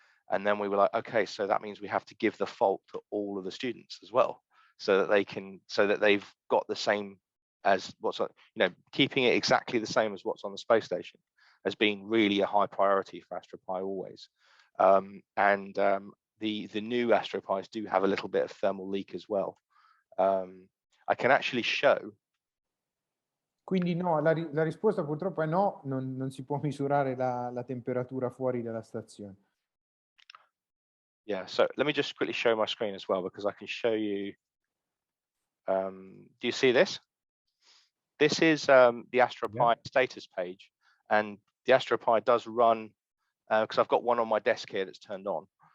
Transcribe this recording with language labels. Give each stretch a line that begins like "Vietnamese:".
English: And then we were like, okay, so that means we have to give the fault to all of the students as well, so that they've got the same as what's on, keeping it exactly the same as what's on the space station. has been really a high priority for Astro Pi always. The new Astro Pis do have a little bit of thermal leak as well. I can actually show.
Italian: Quindi no, la risposta purtroppo è no, non si può misurare la temperatura fuori dalla stazione.
English: Yeah, so let me just quickly show my screen as well, because I can show you. Do you see this? This is the Astro Pi status page, and the Astro Pi does run, because I've got one on my desk here that's turned on.